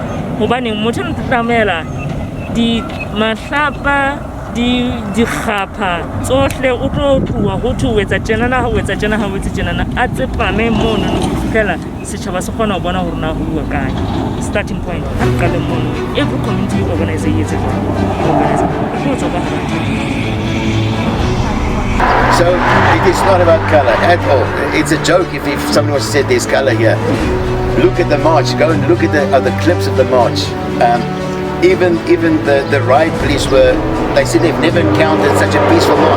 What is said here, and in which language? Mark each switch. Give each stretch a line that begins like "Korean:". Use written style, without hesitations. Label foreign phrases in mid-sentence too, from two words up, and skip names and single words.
Southern Sotho: Hobaneng motho o tlamela mahlapa dikgapha tsohle o tlo tloha ho thu o etsa tjenana ha o etsa tjena ha o etsa tjenana a tsepame mono ho fihlela setjhaba se kgona ho bona hore na ho bua kae.
English: Starting point
Southern Sotho: ha re qale mono,
English: every community organizer
Southern Sotho: e etse
English: So it is not about color at all. It's a joke if someone was said there's color here. Look at the march. Go and look at the clips of the march. Even the riot police they said they've never encountered such a peaceful march.